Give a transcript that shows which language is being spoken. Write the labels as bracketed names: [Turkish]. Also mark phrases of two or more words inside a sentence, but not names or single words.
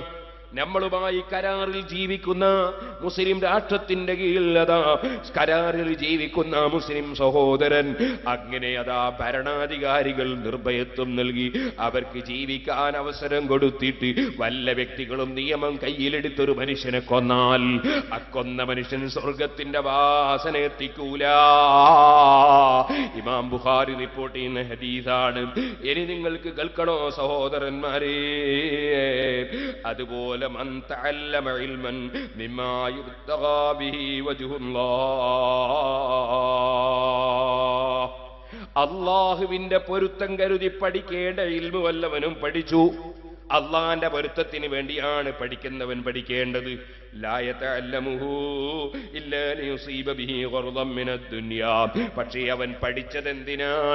[Malayalam] നമ്മളുമായി കരാറിൽ ജീവിക്കുന്ന മുസ്ലിം രാഷ്ട്രത്തിന്റെ കീഴിൽ അതാ കരാറിൽ ജീവിക്കുന്ന മുസ്ലിം സഹോദരൻ, അങ്ങനെ അതാ ഭരണാധികാരികൾ നിർഭയത്വം നൽകി അവർക്ക് ജീവിക്കാൻ അവസരം കൊടുത്തിട്ട് വല്ല വ്യക്തികളും നിയമം കയ്യിലെടുത്തൊരു മനുഷ്യനെ കൊന്നാൽ ആ കൊന്ന മനുഷ്യൻ സ്വർഗത്തിന്റെ വാസന എത്തിക്കൂല. ഇമാം ബുഖാരി റിപ്പോർട്ട് ചെയ്യുന്ന ഹദീസാണ്. ഇനി നിങ്ങൾക്ക് കേൾക്കണോ സഹോദരന്മാരെ? അതുപോലെ [Arabic] من تعلم علما مما يبتغى به وجه الله, [Malayalam] അല്ലാഹുവിന്റെ പൊരുത്തം കരുതി പഠിക്കേണ്ട ഇൽമു വല്ലവനും പഠിച്ചു. അള്ളാന്റെ പൊരുത്തത്തിന് വേണ്ടിയാണ് പഠിക്കുന്നവൻ പഠിക്കേണ്ടത്. പക്ഷേ അവൻ പഠിച്ചത് എന്തിനാണ്?